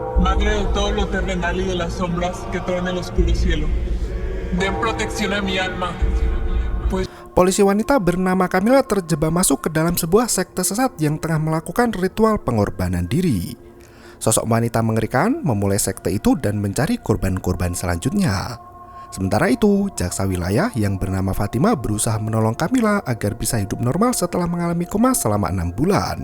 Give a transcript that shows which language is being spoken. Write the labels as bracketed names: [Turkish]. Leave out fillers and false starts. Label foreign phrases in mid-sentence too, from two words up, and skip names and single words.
[Spanish] madre de todo lo terrenal y de las sombras que traen el oscuro cielo. Den protección a mi alma, pues [Indonesian] Polisi wanita bernama Camila terjebak masuk ke dalam sebuah sekte sesat yang tengah melakukan ritual pengorbanan diri. Sosok wanita mengerikan memulai sekte itu dan mencari korban-korban selanjutnya. Sementara itu, jaksa wilayah yang bernama Fatima berusaha menolong Camila agar bisa hidup normal setelah mengalami koma selama 6 bulan.